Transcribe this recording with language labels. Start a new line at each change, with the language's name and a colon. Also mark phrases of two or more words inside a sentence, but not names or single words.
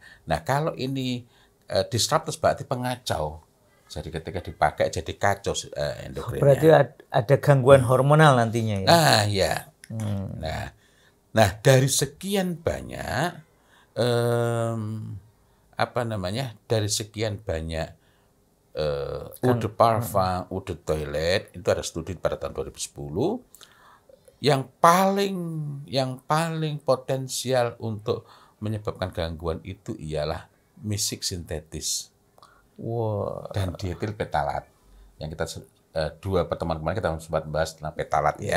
Indonesian: Nah, kalau ini disruptors berarti pengacau. Jadi ketika dipakai jadi kacau endokrinnya. Berarti ada gangguan hormonal nantinya ya. Ah, ya. Nah, dari sekian banyak dari sekian banyak
French: eau de parfum, eau de toilette,
Indonesian: itu ada studi pada tahun 2010 yang paling potensial untuk menyebabkan gangguan itu ialah misik sintetis. Wow. Dan dietil petalat. Yang kita dua pertemuan kemarin kita sempat bahas tentang petalat ya.